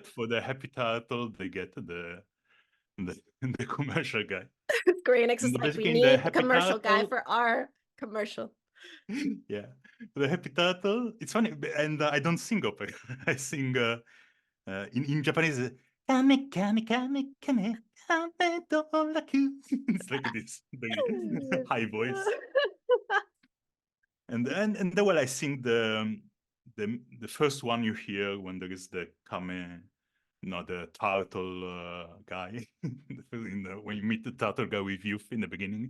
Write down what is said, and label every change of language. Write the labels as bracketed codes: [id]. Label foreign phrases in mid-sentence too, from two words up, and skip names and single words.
[en] that for the Happy Turtle, they get the commercial guy. Square Enix is And like, we basically in the need the Happy commercial guy Turtle, for our commercial. yeah, the Happy Turtle. It's funny, and I don't sing opera. I sing in Japanese. [ja] Kame kame kame kame kame doraku. [en] It's like this very high voice. And then well, I sing the first one you hear when there is the kame, the turtle guy. When you meet the turtle guy with youth in the beginning,